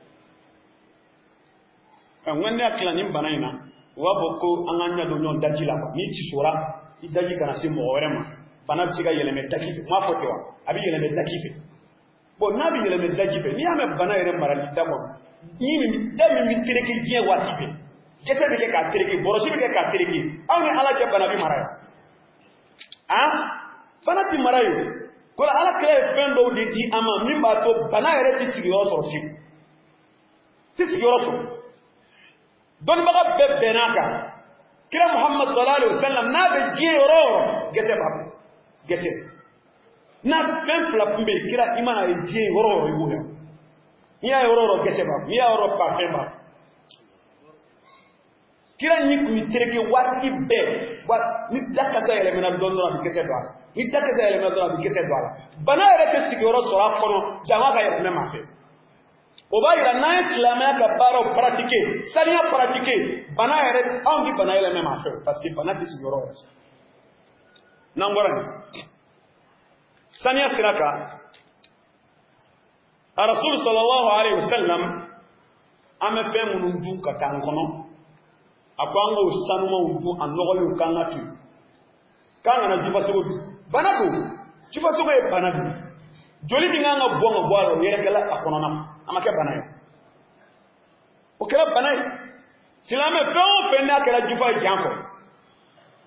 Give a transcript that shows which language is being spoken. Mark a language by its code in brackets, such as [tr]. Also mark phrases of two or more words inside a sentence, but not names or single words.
[bm] ŋan ne hakili nin bana in na u b'a fɔ ko an ka ɲɛ don ɲɔgɔn daji la n'i tisora i daji kana se mɔgɔ wɛrɛ ma bana bɛ se ka yɛlɛmɛ daji fɛ m'a fɔ ten wa a bɛ yɛlɛmɛ daji fɛ bon n'a bɛ yɛlɛmɛ daji fɛ n'i y'a mɛn bana yɛrɛ marali da kɔnɔ da min bɛ tereke diɲɛ waati bɛɛ gɛsɛ bɛ kɛ k'a tereke bɔrɔsi bɛ kɛ k'a tereke aw ni ala cɛ bana bɛ mara yan bana tɛ mara yen ko ala kira ye fɛn dɔw de di an ma min b'a to bana yɛrɛ tɛ sigiyɔrɔ sɔrɔ fiyewu tɛ sigiyɔrɔ sɔrɔ dɔnnibaga bɛɛ bɛnn'a kan kira Muhammad [ar] صلى الله عليه وسلم [bm] n'a bɛ diɲɛ yɔrɔ o yɔrɔ gɛsɛ b'a bɔ gɛsɛ n'a fɛn fila tun bɛ yen kira i mana ye diɲɛ yɔrɔ o yɔrɔ i b'o la n'i y'a yɔrɔ o yɔrɔ gɛsɛ b'a bɔ n'i y'a yɔrɔ pa fɛn b'a bɔ kira ɲi kun bɛ tereke waati bɛɛ ni dakasa yɛlɛmɛna dɔɔnin dɔrɔn a bɛ gɛsɛ don a la ni dakasa yɛlɛmɛna dɔrɔn a bɛ gɛsɛ don a la bana yɛrɛ tɛ sigiyɔrɔ sɔrɔ a kɔnɔ jama ka yɛlɛmɛ maa fɛ o b'a yira n'an ye silamɛya ka baaraw paratike saniya paratike bana yɛrɛ anw tɛ bana yɛlɛmɛ maa fɛ [fr] parce que [bm] bana tɛ sigiyɔrɔ yɛrɛ sɔrɔ n'an bɔra nin saniya sira kan a Rasul [ar] صلى الله عليه وسلم [bm] an bɛ fɛn minnu dun ka taa an kɔnɔ a ko an k'o sanumanw dun a nɔgɔlenw k'an ka to yen k'an kana jifasogo dun bana don jifasogo ye bana dun joli min kan ka bɔn ka bɔ a la o yɛrɛkɛla a kɔnɔna ma a ma kɛ bana ye o kɛra bana ye silamɛ fɛn o fɛn n'a kɛra jifa ye jan kɔ fɛn